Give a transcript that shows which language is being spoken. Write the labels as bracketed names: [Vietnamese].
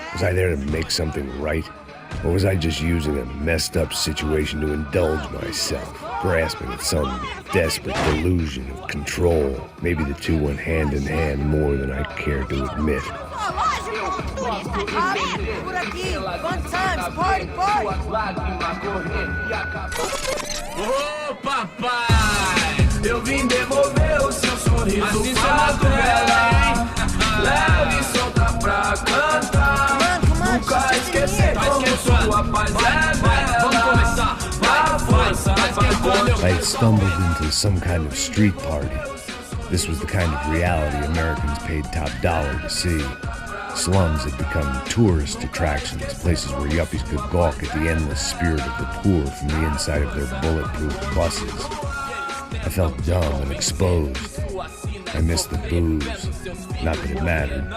[English] Was I there to make something right? Or was I just using a messed up situation to indulge myself, grasping at some desperate delusion of control? Maybe the two went hand in hand more than I care to admit. [Portuguese] Por aqui, [English] fun times, party, party. [Portuguese] Ô papai, eu vim devolver o seu sorriso assim pra tela. Leve e solta pra cantar. Nunca esquecer como sua paz é bela. Vamos começar, vai, força, [English] I had stumbled into some kind of street party. This was the kind of reality Americans paid top dollar to see. Slums had become tourist attractions, places where yuppies could gawk at the endless spirit of the poor from the inside of their bulletproof buses. I felt dumb and exposed. I missed the booze. Not that it mattered.